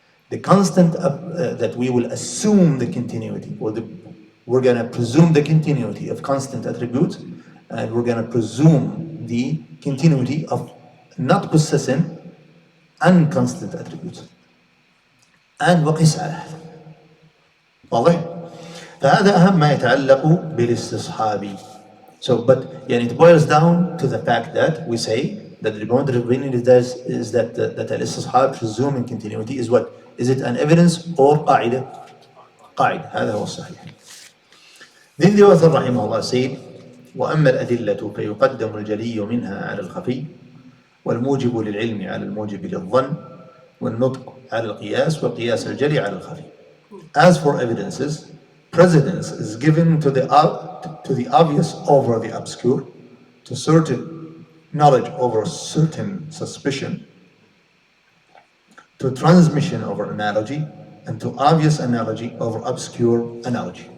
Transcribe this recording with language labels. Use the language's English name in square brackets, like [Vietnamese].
[English] The constant that we will assume the continuity, we're going to presume the continuity of constant attributes, and we're going to presume the continuity of not possessing unconstant attributes. [Arabic] And وقس على هذا. واضح؟ فهذا أهم ما يتعلق بالاستصحاب. [English] So, but it boils down to the fact that we say that the boundary opinion is that الاستصحاب, presuming continuity, is what? Is it an evidence or قاعدة? [Arabic] قاعدة. هذا هو الصحيح. [English] Then the author [Arabic] رحمه الله said, وأما الأدلة فيقدم الجلي منها على الخفي، والموجب للعلم على الموجب للظن، والنطق على القياس، وقياس الجلي على الخفي. [English] As for evidences, precedence is given to the obvious over the obscure, to certain knowledge over certain suspicion, to transmission over analogy, and to obvious analogy over obscure analogy.